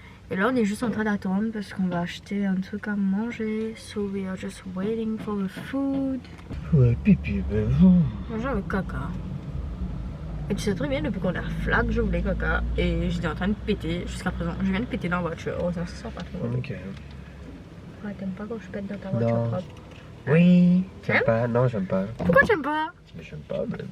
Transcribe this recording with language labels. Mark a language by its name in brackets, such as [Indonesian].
[French] Et là, on est juste en train d'attendre parce qu'on va acheter un truc à manger. [English] So we are just waiting for the food. [French] Ouais, pipi, ben. Manger avec caca. Et tu sais très bien, depuis qu'on a flag, je voulais caca. Et j'étais en train de péter jusqu'à présent. Je viens de péter dans la voiture. Oh, ça se sent pas trop. Ok. Ouais, t'aimes pas quand je pète dans ta voiture Non. propre? Oui, T'aimes pas. Non, j'aime pas. Pourquoi t'aimes pas? Mais j'aime pas, ben.